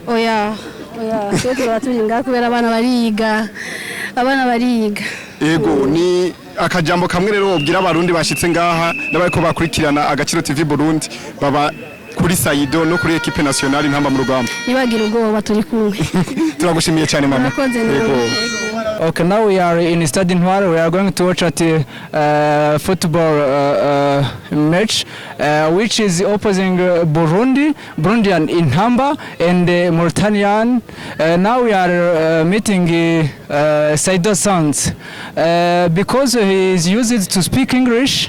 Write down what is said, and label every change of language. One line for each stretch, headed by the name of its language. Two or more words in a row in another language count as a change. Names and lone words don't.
Rundi: Oya cyo turaturinga kubera abana bariga. Yego ni akajambo kamwe rero wobwira abarundi bashitse ngaha n'abariko bakurikirana Agaciro TV Burundi baba kuri Saido no kuri
French: equipe nationale
Rundi: intamba mu rugamba? Nibagira ubwoba turi kumwe. Turagushimiye cyane mama.
English: Okay, now we are in Stade Intwari. We are going to watch at football match, which is opposing Burundian in Hamba and Mauritanian. Now we are meeting Saido sons because he is used to speak English.